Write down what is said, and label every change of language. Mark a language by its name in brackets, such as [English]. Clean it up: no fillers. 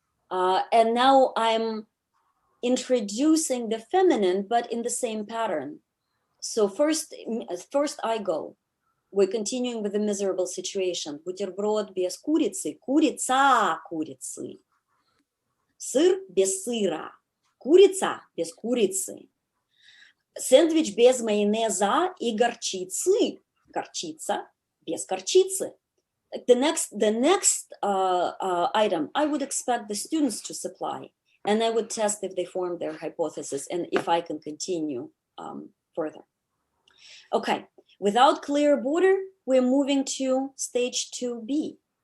[English] And now I'm introducing the feminine, but in the same pattern. So first I go. We're continuing with the miserable situation. [Russian] Бутерброд без курицы, курица курицы. Сыр без сыра. Курица без курицы. Сэндвич без майонеза и горчицы. Горчица без горчицы. [English] The next item, I would expect the students to supply, and I would test if they form their hypothesis and if I can continue further. Okay, without clear border, we're moving to stage 2B.